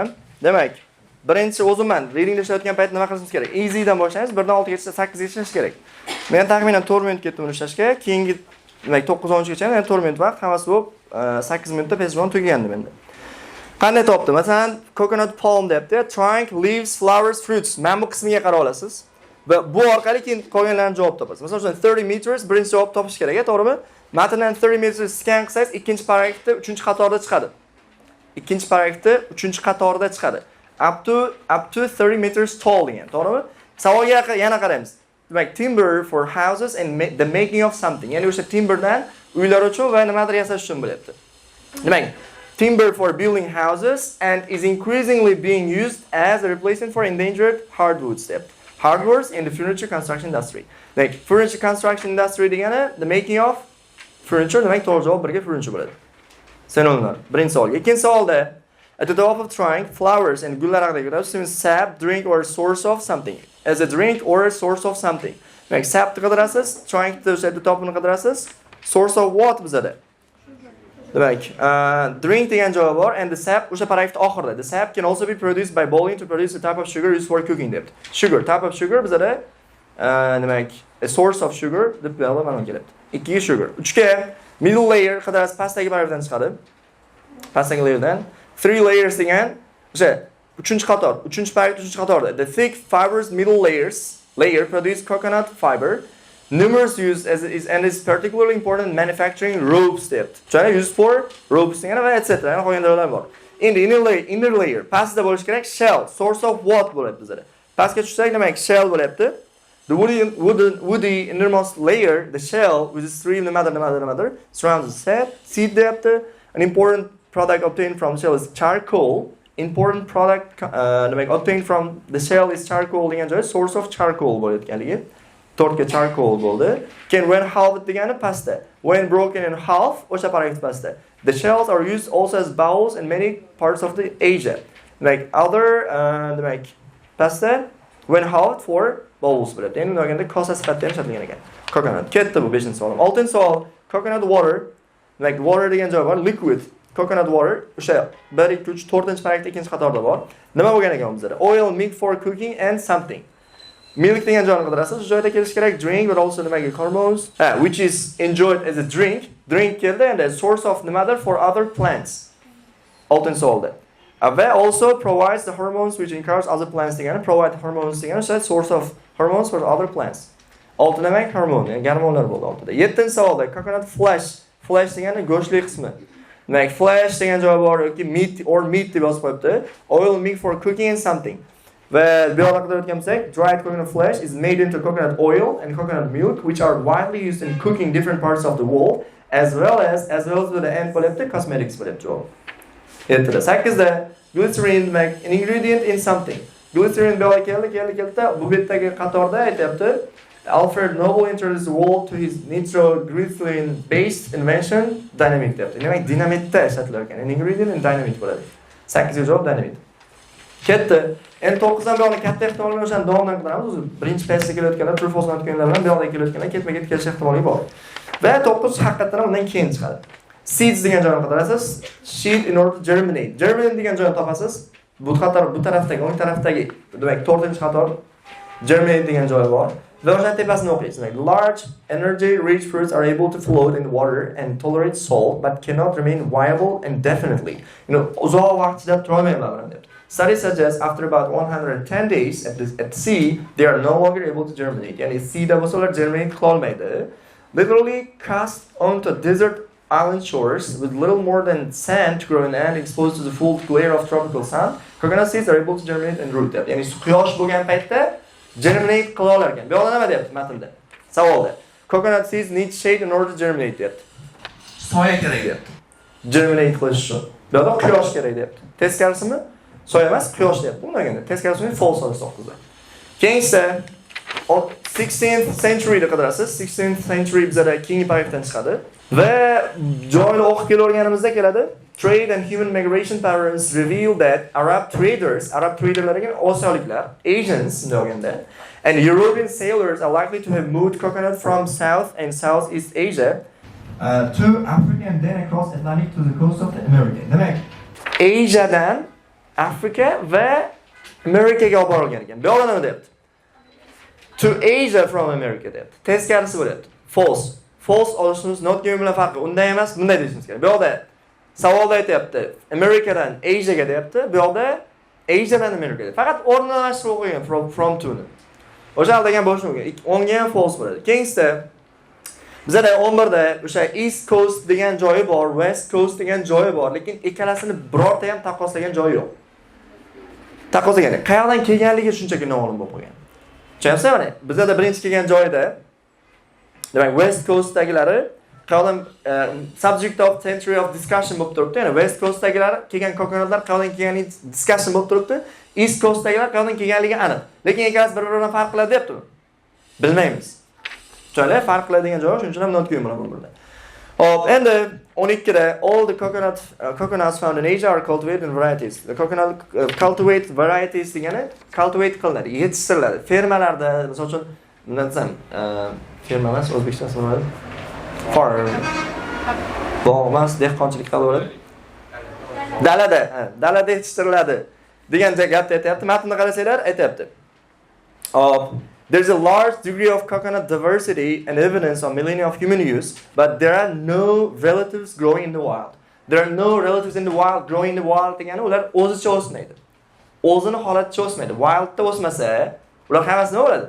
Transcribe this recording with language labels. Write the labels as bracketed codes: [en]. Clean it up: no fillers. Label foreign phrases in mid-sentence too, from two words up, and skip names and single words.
[uz] Demak, birinchi o'zimman readingda ishlayotgan payt nima qilishimiz kerak? Easy dan boshlaymiz, 1 dan 6 gacha 8 gacha ishlash kerak. Men taxminan 4 minut ketdim uni ishlashga, keyingi demak 9-10 gacha yana 4 minut vaqt hammasi bo'lib 8 minutda peshjon tugagandi menda. Qanday topdim? Masalan, [en] coconut palm [uz] deyapti, [en] trunk, leaves, flowers, fruits. [uz] Men bu qismiga qarab olasiz. Va bu orqali keyin qolganlarni javob topasiz. Masalan, 30 meters birinchi javob topish kerak, to'g'rimi? Matndan 30 meters scan qilsangiz, ikkinchi paragrafda 3-qatorda chiqadi. Ikkinchi paragrafda 3-qatorda chiqadi. [en] Up to 30 meters tall [uz] degan, to'g'rimi? Savolga yana qaraymiz. Demak, [en] timber for houses and the making of something. [uz] Ya'ni o'sha timberdan uylar uchun va nimadir yasash uchun bo'lyapti. Demak, [en] timber for building houses and is increasingly being used as a replacement for endangered hardwoods. Hardwoods in the furniture construction industry. [uz] Demak, furniture [en] construction industry degani the making of furniture, [uz] demak to'g'ri javob birga furniture bo'ladi. Sinonimlar. Birinchi savol. Ikkinchi savolda [en] at the top of trying flowers and [uz] gullar haqida gapiramiz. [en] Means sap, drink or source of something. As a drink or a source of something. [uz] Demak, sapni qidirasiz, [en] trying to at the [uz] topini qidirasiz. [en] Source of what [uz] bizada? Demak, drink degan javob bor [en] and the sap [uz] o'sha paragrafda oxirida. [en] The sap can also be produced by boiling to produce a type of sugar used for cooking debdi. Sugar, type of sugar [uz] bizada demak, [en] a source of sugar [uz] deb ma'lum keladi. [en] 2 sugar. [uz] 3ga [en] middle layer [uz] qidirasiz, pastdagi paragrafdan chiqadi. Pastdagi layerdan 3 layers degan o'sha 3-qator, 3-paragraf 3-qatorda. [en] The thick fibrous middle layer produce coconut fiber. Numerous use and is particularly important in manufacturing ropes debdi. Chana used for ropes [uz] degani va etc. Yani qo'yganlar bor. [en] In the inner layer [uz] pastda bo'lish kerak [en] shell, source of what [uz] bo'ladi bizda. Pastga tushsak demak shell bo'lyapti. [en] The woody innermost layer, the shell, which is three [uz] nimadir [en] surrounds the seed deyapti. An important product obtained from the shell is charcoal. Important product obtained from the shell is charcoal [uz] degan joy [en] source of charcoal bo'layotganligi. [uz] 4ga charcoal bo'ldi. Keyin [en] when halved [uz] degani pastda. [en] When broken in half [uz] o'sha paragraf pastda. [en] The shells are used also as bowls in many parts of the Asia. Like other [uz] demak pastda [en] when halved for bowls bo'ladi. [uz] Endi bunga kosa sifatida ham ishlatilgan ekan. Coconut. Ketdi bu 5-savol. 6-savol [en] coconut water. Like water [uz] degan joy bor, liquid. [en] Coconut water [uz] o'sha 1 2 3 4-paragrafda ikkinchi qatorda bor. Nima bo'lgan ekan bizda? [en] Oil milk for cooking and something. Milk [uz] degan joyni qidirasiz. Shu joyda kelish kerak [en] drink but also nimaga hormones, which is enjoyed as a drink. Drink keldi and a source of nimadir for other plants. [uz] 6-savolda. [en] Va also provides the hormones which encourage other plants degani provide hormones degani o'sha source of hormones for other plants. [uz] 6 demak hormon, ya'ni gormonlar bo'ldi 6da. 7-savolda [en] coconut flesh [uz] degani go'shtli qismi. Demak flesh degan javob bor yoki meat deb yozib qo'yibdi. [en] Oil milk for cooking and something. [uz] Va bu yoqda qidirayotgan bo'lsak, [en] dried coconut flesh is made into coconut oil and coconut milk which are widely used in cooking different parts of the world as well as with the end bo'lyapti cosmetics [uz] bo'lyapti javob. [en] 7da 8da glycerin demak an ingredient in something. [uz] Glycerin bu yoqda keldi. Bu betdagi qatorda aytayapti. [en] Alfred Nobel introduced the world to his nitroglycerin based invention dynamite deyapti. [uz] Demak dinamitda ishlatilar ekan. [en] An ingredient in dynamite bo'ladi. [uz] 8ga javob dynamite. Ketdi. Endi 9dan bu yoqni katta ehtimol bilan o'shani davomdan qidiramiz. O'zi birinchi paytda kelayotganlar, [en] true false [uz] o'tganlar bilan bu yoqda kelayotganlar ketma-ket kelish ehtimoli bor. Va 9 haqiqatan undan keyin chiqadi. Seeds degan joyni qidirasiz. [en] Seed in order to germinate. [uz] Germinate degan joyni topasiz. Bu tarafdagi, o'ng tarafdagi, demak 4-qator germinate degan joyi bor. Va o'sha tepasini o'qiysiz. [en] Large energy rich fruits are able to float in water and tolerate salt but cannot remain viable indefinitely. [uz] Uzoq vaqt chidab tura olmayman deb. [en] Studies suggest after about 110 days at sea, they are no longer able to germinate. [uz] Yani sea'da bo'lsalar germinate qila olmaydi. [en] Literally cast onto desert island shores with little more than sand to grow and exposed to the full glare of tropical sun, coconut seeds are able to germinate and root. [uz] Yani quyosh bo'lgan paytda germinate qila olar ekan. Bu yoqda nima deyapti matnda? Savolda. [en] Coconut seeds need shade in order to germinate deyapti. [uz] Soya kerak deyapti. Germinate qilish uchun. Bu yoqda quyosh kerak deyapti. Teskarisimi? Soya emas, quyosh deyapti. Bundan endi teskarisini false olsa 9da. Keyinsa 16th century da qidirasiz. 16th century bizada keyingi paragrafdan chiqadi. Va joyni o'qib kelganimizda keladi. [en] Trade and human migration patterns reveal that Arab [uz] traderlar degan Osiyoliklar, Asians deganda, [en] and European sailors are likely to have moved coconut from South and Southeast Asia to Africa and then across Atlantic to the coast of America. [uz] Demak, Asiadan Afrika va Amerikaga olib borilgan ekan. Bu yoqda nima deyapti? [en] To Asia from America deyapti. [uz] Teskarisi bo'lyapti. False. False olishimiz [en] not given [uz] bilan farqi. Unday emas, bunday deyishimiz kerak. Bu yoqda savolda aytayapti. Amerikadan Asiaga deyapti. Bu yoqda Asiadan Amerikaga. Faqat o'rnalashtirib qo'ygan [en] from to [uz] ni. O'sha degan bo'lishi mumkin. 10ga ham false bo'ladi. Keyinsa bizada 11da o'sha East Coast degan joyi bor, West Coast degan joyi bor, lekin ikkalasini birorta ham taqqoslagan joyi yo'q. Taqqoslagan. Qayerdan kelganligi shunchaki noma'lum bo'lib qolgan. Tushunasizmi? Mana bizda birinchi kelgan joyda demak West Coast'dagilari qolgan [en] subject of century of discussion [uz] bo'lib turibdi. Ya'ni West Coast'dagilar kelgan kokonatlar qolgan kelgani discussion bo'lib turibdi. East Coast'dagilar qolgan kelganligi aniq. Lekin ikkalasi bir-biridan farq qiladi debdi. Bilmaymiz. Tushunlar, farq qiladigan joyi shuning uchun ham not qo'yib bo'laman burada. Hop, endi 12da [en] all the coconuts found in Asia are cultivated in varieties. The coconut cultivate varieties degani cultivate [uz] qilinadi, yetishtiriladi. Fermalarda, misol uchun, bundan desam, ferma emas, O'zbekistonda so'radi. Farm. Bog' emas, dehqonchilik qilaveradi. Dalada yetishtiriladi degan gapni aytayapti. Matnni qarasanglar aytayapti. Hop. [en] There's a large degree of coconut diversity and evidence of millennia of human use, but there are no relatives growing in the wild. There are no relatives in the wild growing in the wild [uz] degani ular o'zicha o'smaydi. O'zini holaticha o'smaydi. Wildda o'smasa, ular hammasi nima bo'ladi?